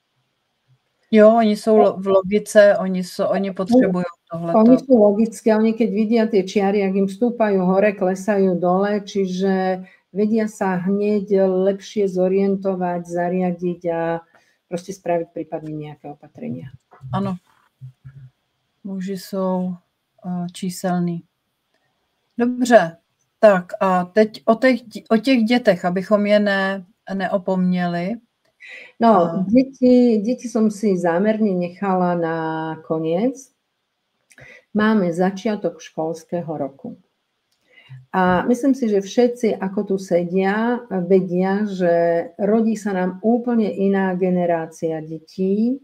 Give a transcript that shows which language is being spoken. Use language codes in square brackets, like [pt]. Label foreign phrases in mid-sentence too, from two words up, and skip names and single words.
[cs] Jo, oni jsou v logice, oni potřebují tohleto. [sk] Oni sú logické, oni keď vidia tie čiary, ak im stúpajú hore, klesajú dole, čiže vedia sa hneď lepšie zorientovať, zariadiť a proste spraviť prípadne nejaké opatrenia. [cs] Ano. Muži jsou číselní. Dobře, tak a teď o těch dětech, abychom je neopomněli. No, [sk] deti som si zámerne nechala na koniec. Máme začiatok školského roku. A myslím si, že všetci, ako tu sedia, vedia, že rodí sa nám úplne iná generácia detí.